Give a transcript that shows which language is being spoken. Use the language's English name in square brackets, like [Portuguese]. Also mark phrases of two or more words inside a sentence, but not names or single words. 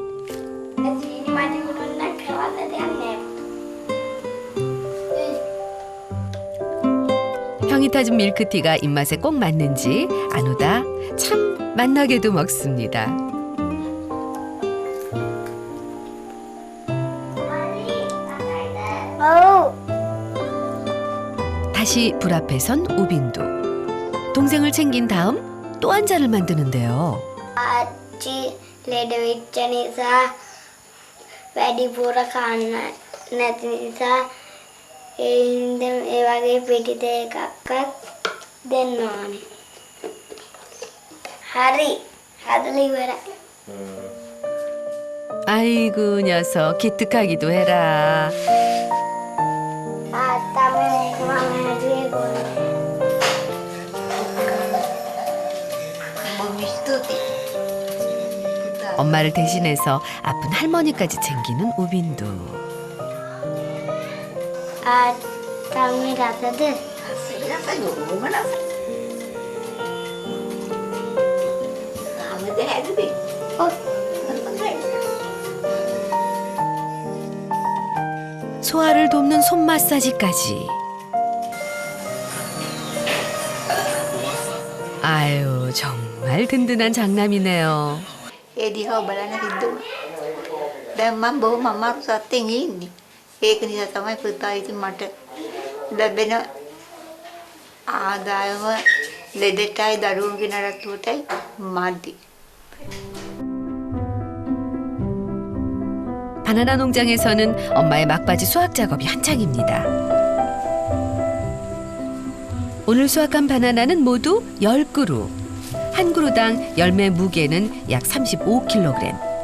[Korean] 형이 타준 밀크티가 입맛에 꼭 맞는지 아누다 참 맛나게도 먹습니다. 다시 불 앞에 선 우빈두. 동생을 챙긴 다음 또 한 잔을 만드는데요. [Sinhala] ආච්චි ලෙඩ වෙච්ච නිසා වැඩිපුර කන්න නැති නිසා ඒ හින්දා ඒ වගේ පිටි දෙකක්වත් දෙන්න ඕනේ. හරි. හදලා ඉවරයි. [Korean] 아이고 녀석 기특하기도 해라. [Sinhala] තාත්තා මේක මම හැදුවේ කොහොමද? බොහොම ස්තුතියි [Korean] 엄마를 대신해서 아픈 할머니까지 챙기는 우빈도. 아, 땀이 나서도 소아를 돕는 손 마사지까지. 아유, 정말 든든한 장남이네요. [Sinhala] ඒ දිහා බලන්න හිතුවා. දැන් මම බොහොම අමාරු සත්‍යෙන් ඉන්නේ. ඒක නිසා තමයි පුතා ඉතින් මට ලැබෙන ආදායම ලෙඩටයි දරුවන්ගේ නරත්තුවටයි මදි. [Korean] 바나나 농장에서는 엄마의 막바지 수확 작업이 한창입니다. 오늘 수확한 바나나는 모두 10그루. 한 그루당 열매 무게는 약 35kg.